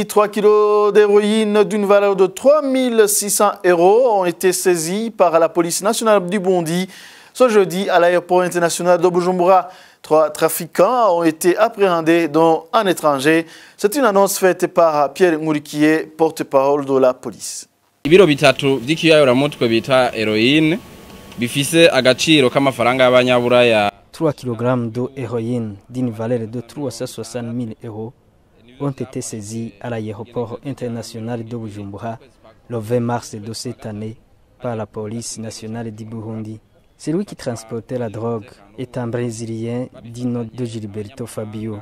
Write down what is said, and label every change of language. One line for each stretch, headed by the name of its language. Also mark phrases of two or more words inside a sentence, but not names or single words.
French: 3 kilos d'héroïne d'une valeur de 3 600 € ont été saisis par la police nationale du Burundi ce jeudi à l'aéroport international de Bujumbura. 3 trafiquants ont été appréhendés, dont un étranger. C'est une annonce faite par Pierre Ngurikiye, porte-parole de la police.
Rundi: Ibiro bitatu vy'ikiyayuramutwe bita heroine bifise agaciro k'amafaranga y'abanyaburaya.
French: 3 kg d'héroïne d'une valeur de 360 000 € ont été saisis à l'aéroport international de Bujumbura le 20 mars de cette année par la police nationale du Burundi. Celui qui transportait la drogue est un Brésilien du nom de Gilberto Fabio.